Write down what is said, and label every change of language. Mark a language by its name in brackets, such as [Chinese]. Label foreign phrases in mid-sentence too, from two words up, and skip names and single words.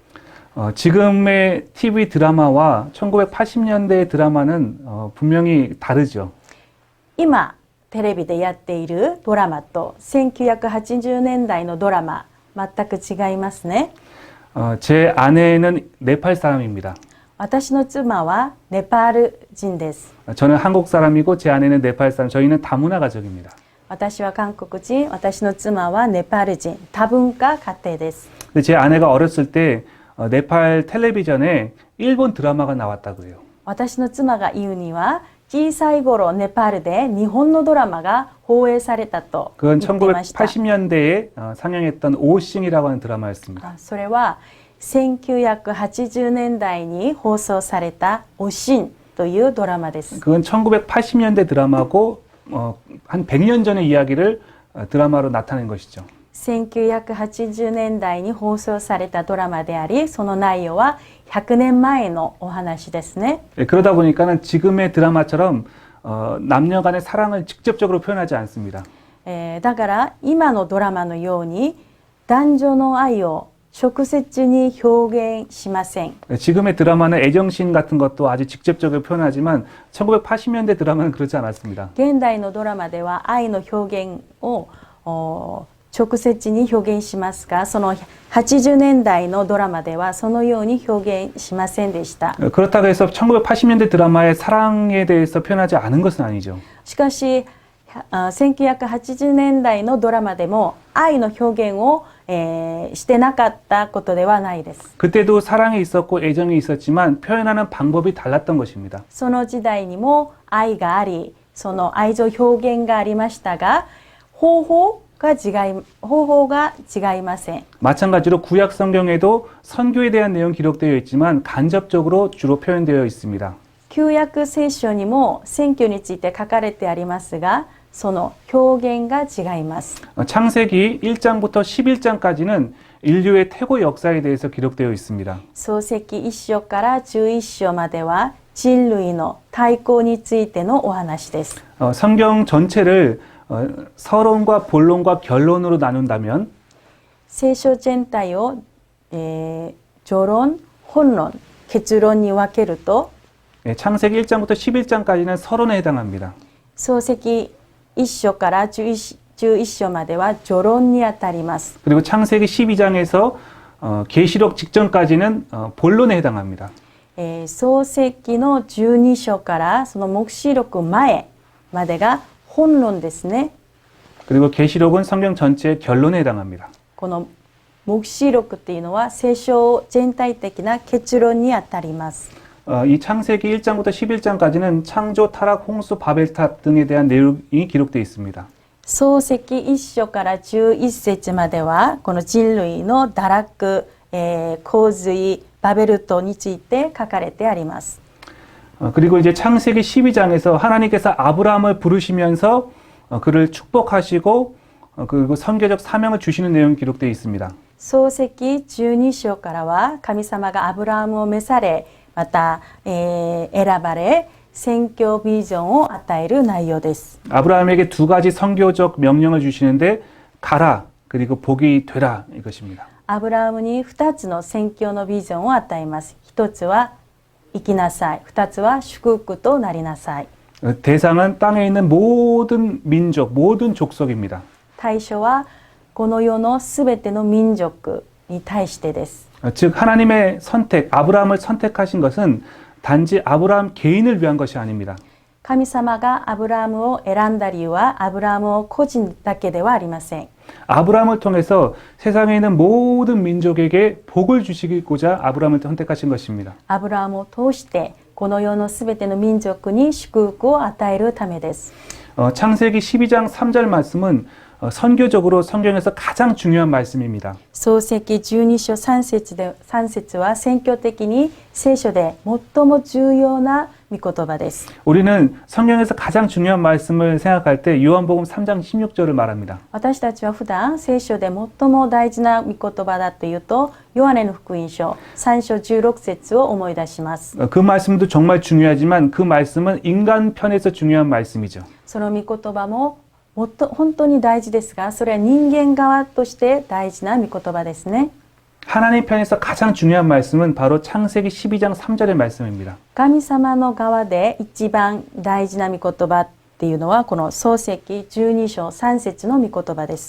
[Korean] 지금의 TV 드라마와 1980년대 드라마는 분명히 다르죠. [Japanese] 今テレビでやっているドラマと1980年代のドラマ、全く違いますね。 [Korean] 제 아내는 네팔 사람입니다. [Japanese] 私の妻はネパール人です。 [Korean] 저는 한국 사람이고 제 아내는 네팔 사람. 저희는 다문화 가족입니다. [Japanese] 私は韓国人、私の妻はネパール人、多文化家庭です。 [Korean] 근데 제 아내가 어렸을 때 네팔 텔레비전에 일본 드라마가 나왔다고 해요. [Japanese] 私の妻が言うには、小さい頃ネパールで日本のドラマが放映されたと言 [Korean] 그건 [Japanese] っていました。 [Korean] 1980년대에 상영했던 오싱이라고 하는 드라마였습니다. [Japanese] それは1980年代に放送されたおしんというドラマです。 [Korean] 그건 1980년대 드라마고 한 100년 전의 이야기를 드라마로 나타낸 것이죠. [Japanese] 1980 年代に放送されたドラマであり、その内容は100年前のお話ですね。 [Korean] 그러다 보니까는 지금의 드라마처럼 남녀 간의 사랑을 직접적으로 표현하지 않습니다. [Japanese] だから今のドラマのように男女の愛を直接に表現しません。 [Korean] 지금의 드라마는 애정씬 같은 것도 아주 직접적으로 표현하지만 1980년대 드라마는 그렇지 않았습니다. [Japanese] 現代のドラマでは愛の表現を直接に表現しますが、その80年代のドラマではそのように表現しませんでした。 [Korean] 그렇다고 해서 1980년대 드라마의 사랑에 대해서 표현하지 않은 것은 아니죠. [Japanese] しかし1980年代のドラマでも愛の表現を、してなかったことではないです。 [Korean] 그때도 사랑이 있었고 애정이 있었지만 표현하는 방법이 달랐던 것입니다. [Japanese] その時代にも愛があり、その愛情表現がありましたが、方法が違いません。 [Korean] 마찬가지로 구약 성경에도 선교에 대한 내용 기록되어 있지만 간접적으로 주로 표현되어 있습니다. [Japanese] 旧約聖書にも選挙について書かれてありますが、その表現が違います。 [Korean] 창세기 1장부터 11장까지는 인류의 태고 역사에 대해서 기록되어 있습니다. [Japanese] 創世記1章から11章までは人類の対抗についてのお話です。 [Korean] 성경 전체를 서론과 본론과 결론으로 나눈다면 [Japanese] 聖書全体を、序論、本論、結論に分けると [Korean] 창세기 1장부터 11장까지는 서론에 해당합니다. [Japanese] 創世記1章から 11章までは序論にあたります。 [Korean] 그리고 창세기 12장에서 계시록 직전까지는 본론에 해당합니다. [Japanese] 創世記の12章からその黙示録前までが本論ですね。 [Korean] 그리고 계시록은 성경 전체의 결론에 해당합니다. [Japanese] この黙示録っていうのは聖書全体的な結論にあたります。 [Korean] 이 창세기 1장부터 11장까지는 창조, 타락, 홍수, 바벨탑 등에 대한 내용이 기록되어 있습니다. [Japanese] 創世記1章から11節まではこの人類の堕落、洪水、バベル島について書かれてあります。 [Korean] 그리고 이제 창세기 12장에서 하나님께서 아브라함을 부르시면서 그를 축복하시고 그리고 선교적 사명을 주시는 내용이 기록되어 있습니다. [Japanese] 創世記12章からは神様がアブラハムを召され、また、選ばれ宣教ビジョンを与える内容です。 [Korean] 아브라함에게 두 가지 선교적 명령을 주시는데 가라 그리고 복이 되라 이것입니다. [Japanese] アブラハムに2つの宣教のビジョンを与えます。1つは生きなさい、2つは祝福となりなさい。 [Korean] 대상은 땅에 있는 모든 민족, 모든 족속입니다. [Japanese] 対象はこの世のすべての民族に対してです。 [Korean] 즉 하나님의 선택, 아브라함을 선택하신 것은 단지 아브라함 개인을 위한 것이 아닙니다. [Japanese] 神様がアブラハムを選んだ理由はアブラハムを個人だけではありません。 [Korean] 아브라함을 통해서 세상에 있는 모든 민족에게 복을 주시고자 아브라함을 선택하신 것입니다. [Japanese] アブラハムを通してこの世のすべての民族に祝福を与えるためです。 [Korean] 창세기 12장 3절 말씀은 선교적으로 성경에서 가장 중요한 말씀입니다. [Japanese] 創世記12章3節は宣教的に聖書で最も重要な御言葉です。 [Korean] 우리는 성경에서 가장 중요한 말씀을 생각할 때 요한복음 3장 16절을 말합니다. [Japanese] 私たちは普段聖書で最も大事な御言葉だというとヨハネの福音書3章16節を思い出します。 [Korean] 그 말씀도 정말 중요하지만 그 말씀은 인간 편에서 중요한 말씀이죠. [Japanese] その御言葉も本当に大事ですが、それは人間側として大事な御言葉ですね。 [Korean] 하나님 편에서 가장 중요한 말씀은 바로 창세기 12장 3절의 말씀입니다. [Japanese] 神様の側で一番大事な御言葉っていうのはこの創世記12章3節の御言葉です。